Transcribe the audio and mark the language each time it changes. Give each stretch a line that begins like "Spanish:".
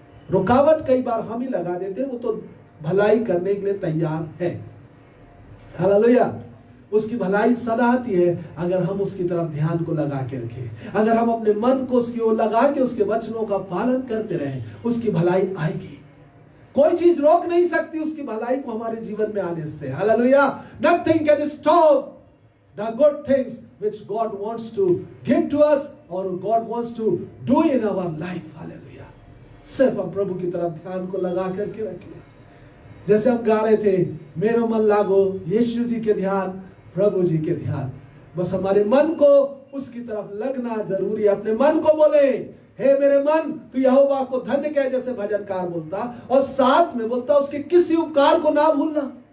Hindi: रुकावट कई बार हम ही लगा देते हैं, वो तो भलाई करने के लिए तैयार है। हालेलुया। उसकी भलाई सदा आती है अगर हम उसकी तरफ ध्यान को लगा के रखें, अगर हम अपने मन को उसकी ओर लगा के उसके वचनों का पालन करते रहें, उसकी भलाई आएगी। कोई चीज रोक नहीं सकती उसकी भलाई को हमारे जीवन में आने से। Hallelujah. Nothing can stop
English: the good things which God wants to give to us or God wants to do in our life.
Hindi: Hallelujah. सिर्फ हम प्रभु की तरफ ध्यान को लगा करके रखिए। जैसे हम गा रहे थे, मेरा मन लागो यीशु जी के ध्यान, प्रभु जी के ध्यान। बस हमारे मन को उसकी तरफ लगना जरूरी है। अपने मन को बोले, हे मेरे मन तू यहोवा को धन्य कह, जैसे भजनकार बोलता, और साथ में बोलता उसके किसी उपकार को ना भूलना।